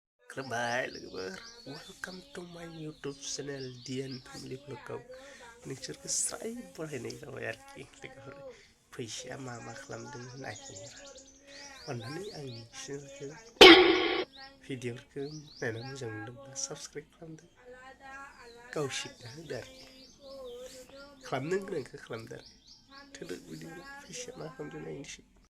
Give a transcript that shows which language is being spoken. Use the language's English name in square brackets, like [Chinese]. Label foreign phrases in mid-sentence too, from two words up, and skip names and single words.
[English] Mobaile, welcome to my YouTube channel Dian Family Vlog. [Bodo] Nोंसोर स्राय बरायनाय जाबाय आरोखि लोगोफोर फैसाया मा खालामदों नायहैनो अन्नानै आंनि चेनेलखौ भिडिअफोरखौ नायना मोजां मोनदोंबा साबस्क्राइब खालामदो गावसिबना होदो आरोखि खालामनो गोनांखौ खालामदो आरो थोदो भिडिअ फैसाया मा खालामदों नायनोसै